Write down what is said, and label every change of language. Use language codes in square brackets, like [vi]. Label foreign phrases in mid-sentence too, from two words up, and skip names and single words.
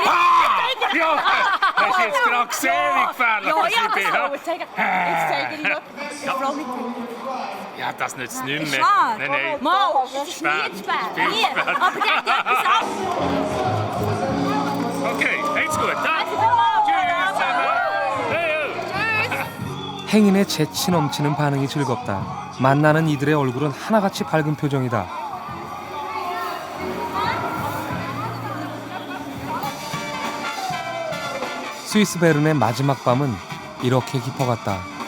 [de] Ja, hast du jetzt gerade gesehen, wie gefährlich ja, das ich bin? ja, das zeigen. Jetzt zeige ich noch. Frau mit Ja, das nützt nicht Ist mehr. wahr? Nein, nein. Mal, das ist nie zu spät. Nie. Aber geht etwas ab. Okay, heet's gut. Danke. [ko] 행인의 재치 넘치는 반응이 즐겁다. 만나는 이들의 얼굴은 하나같이 밝은 표정이다. 스위스 베른의 마지막 밤은 이렇게 깊어갔다.